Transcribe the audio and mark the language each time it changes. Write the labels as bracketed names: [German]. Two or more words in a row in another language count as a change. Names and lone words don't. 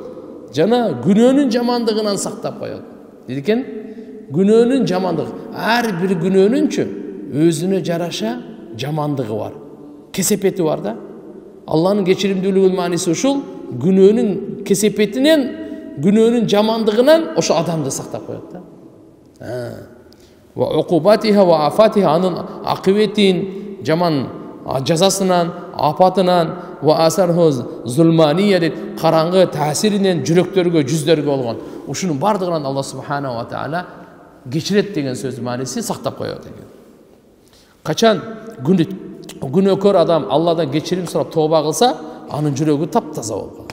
[Kyrgyz] Жана күнөөнүн жамандыгынан сактап коет. Дейт экен, күнөөнүн жамандыгы, ар бир күнөөнүнчү өзүнө жараша жамандыгы бар. Кесепети бар да. Алланын кечиримдүүлүгүнүн мааниси ушул, күнөөнүн кесепетинен, күнөөнүн жамандыгынан ошо адамды сактап коет да. [Arabic] وعقوباتها وآفاتها, [Kyrgyz] анын акыбетин, жаман жазасынан, апатынан, [Arabic] وآثارها الظلمانية [Kyrgyz] дейт, караңгы таасиринен жүрөктөргө, жүздөргө болгон. Ушунун бардыгынан Алла субхана ва таала кечирет деген сөздүн мааниси сактап коет экен. Качан күнөөкөр адам Алладан кечирим сурап тоба кылса, анын жүрөгү таптаза болуп калат.